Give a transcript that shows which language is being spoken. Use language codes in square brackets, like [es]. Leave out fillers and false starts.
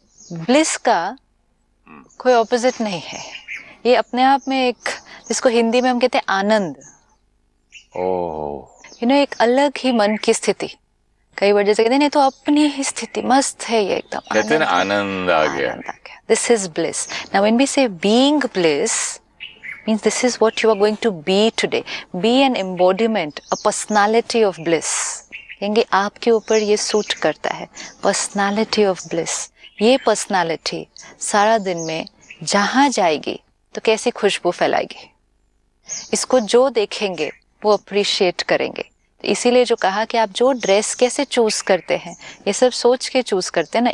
[hi] Bliss का कोई opposite नहीं है. ये अपने आप में एक, जिसको हिंदी में हम कहते हैं आनंद. यू नो, एक अलग ही मन की स्थिति. कई बार जैसे कहते हैं नहीं तो अपनी ही स्थिति मस्त है, ये एकदम कहते हैं ना, आनंद आ गया. [en] This is bliss. Now when we say being bliss means this is what you are going to be today. Be an embodiment, a personality of bliss. [hi] कहेंगे आपके ऊपर ये सूट करता है, [en] personality of bliss. [hi] ये personality सारा दिन में जहाँ जाएगी तो कैसी खुशबू फैलाएगी. इसको जो देखेंगे वो अप्रिशिएट करेंगे. तो इसीलिए जो कहा कि आप जो ड्रेस कैसे चूज करते हैं, ये सब सोच के चूज करते हैं ना.